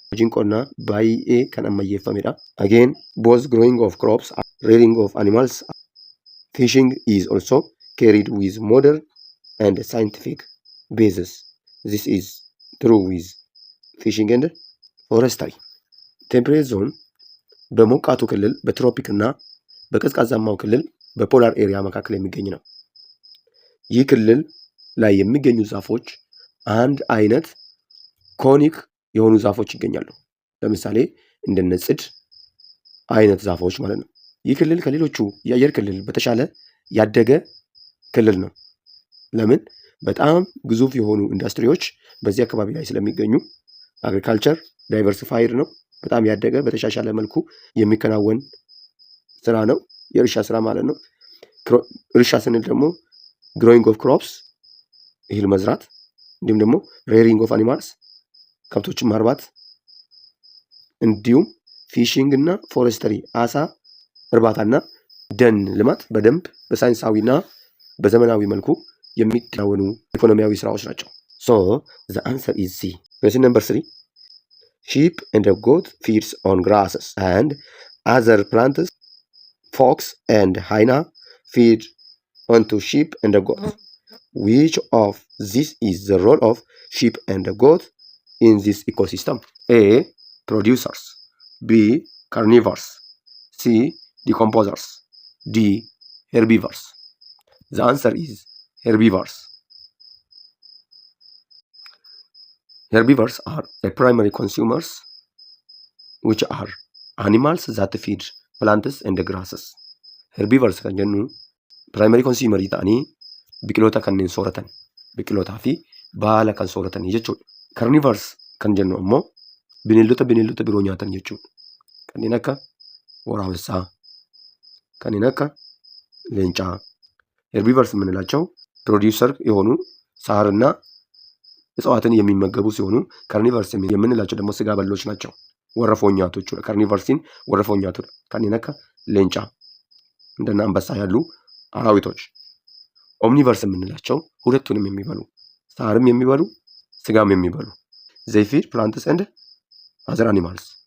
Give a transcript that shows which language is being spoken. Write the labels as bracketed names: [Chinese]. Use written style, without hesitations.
[Oromo] Hojiin qonnaa baay'ee kan ammayyeeffamedha. [English] Again, both growing of crops, rearing of animals, fishing is also carried with modern and scientific basis. This is true with fishing and forestry. [Amharic] ቴምፕሬት ዞን በሞቃቱ ክልል በትሮፒክ እና በቀዝቃዛማው ክልል በፖላር ኤሪያ መካከል የሚገኝ ነው። ይህ ክልል ላይ የሚገኙ ዛፎች አንድ አይነት ኮኒክ የሆኑ ዛፎች ይገኛሉ። ለምሳሌ እንደነ ጽድ አይነት ዛፎች ማለት ነው። ይህ ክልል ከሌሎቹ የአየር ክልል በተሻለ ያደገ ክልል ነው። ለምን? በጣም ግዙፍ የሆኑ ኢንዱስትሪዎች በዚህ አካባቢ ላይ ስለሚገኙ፣ አግሪካልቸር ዳይቨርሲፋይድ ነው። በጣም ያደገ በተሻሻለ መልኩ የሚከናወን ስራ ነው። የእርሻ ስራ ማለት ነው። እርሻ ስንል ደግሞ ግሮዊንግ ኦፍ ክሮፕስ እህል መዝራት፣ እንዲሁም ደግሞ ሬሪንግ ኦፍ አኒማልስ ከብቶችን ማርባት፣ እንዲሁም ፊሽንግ እና ፎረስተሪ አሳ እርባታና ደን ልማት በደንብ በሳይንሳዊና በዘመናዊ መልኩ የሚከናወኑ ኢኮኖሚያዊ ስራዎች ናቸው። [English] ሶ ዘ አንሰር ኢዝ ሲ። ኩዌስችን ነምበር 3. Sheep and a goat feeds on grasses and other plants. Fox and hyena feed onto sheep and a goat. Which of these is the role of sheep and a goat in this ecosystem? A. Producers. B. Carnivores. C. Decomposers. D. Herbivores. The answer is herbivores. Herbivores are the primary consumers, which are animals that feed plants and grasses. [Oromo] Herbivores kan jennu primary consumer ta'anii biqiloota kanneen sooratan, biqilootaa fi baala kan sooratan jechuudha. Carnivores kan jennu ammoo bineeldota biroo nyaatan jechuudha. Kanneen akka waraabessaa, kanneen akka leencaa. [Amharic] Herbivores የምንላቸው ፕሮዲውሰር የሆኑ ሳርና እጽዋትን የሚመገቡ ሲሆኑ ካርኒቨርስ የምንላቸው ደግሞ ስጋ በሎች ናቸው። ወረፎኛቶቹ ካርኒቨርሲን ወረፎኛቱ [Oromo] kanneen akka leencaa [Amharic] እንደና አንበሳ ያሉ አራዊቶች። ኦምኒቨርስ የምንላቸው ሁለቱንም የሚበሉ ሳርም የሚበሉ ስጋም የሚበሉ [English] they feed plants and other animals.